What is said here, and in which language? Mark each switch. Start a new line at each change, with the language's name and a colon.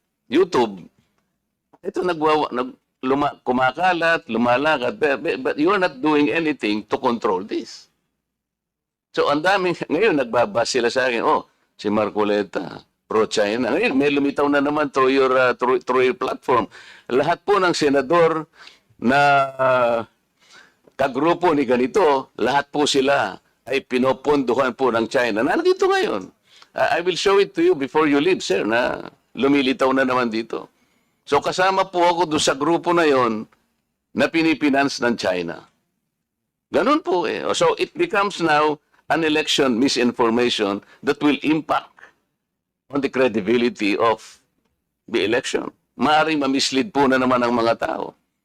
English: YouTube,
Filipino: ito kumakalat, lumalakad,
English: but you are not doing anything to control this.
Filipino: So, ang daming, ngayon, nagbabas sila sa akin, si Marcoleta, pro-China. Ngayon, may lumitaw na naman through your platform. Lahat po ng senador na kagrupo ni ganito, lahat po sila ay pinopondohan po ng China. Nandito ngayon.
English: I will show it to you before you leave, sir,
Filipino: na lumilitaw na naman dito. So kasama po ako doon sa grupo na yon na pinipinance ng China. Ganun po
English: So it becomes now an election misinformation that will impact on the credibility of the election.
Filipino: Maaaring mamislead po na naman ang mga tao.